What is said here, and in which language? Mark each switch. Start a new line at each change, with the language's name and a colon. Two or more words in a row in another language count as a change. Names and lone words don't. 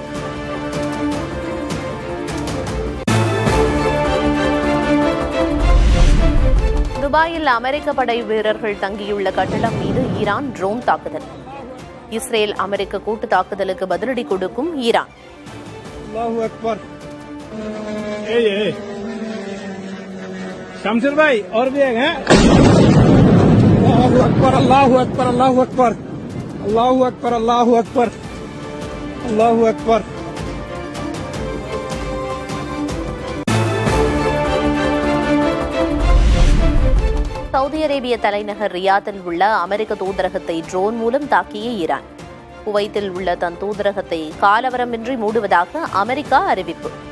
Tamil: துபாயில் அமெரிக்க படை வீரர்கள் தங்கியுள்ள கட்டடம் மீது ஈரான் ட்ரோன் தாக்குதல். இஸ்ரேல் அமெரிக்க கூட்டு தாக்குதலுக்கு பதிலடி கொடுக்கும் ஈரான்.
Hindi: शमशेर भाई और भी एक हैं।
Arabic: الله أكبر الله أكبر الله أكبر الله أكبر الله أكبر الله أكبر.
Tamil: சவுதி அரேபிய தலைநகர் ரியாத்தில் உள்ள அமெரிக்க தூதரகத்தை ட்ரோன் மூலம் தாக்கிய ஈரான். குவைத்தில் உள்ள தன் தூதரகத்தை காலவரமின்றி மூடுவதாக அமெரிக்கா அறிவிப்பு.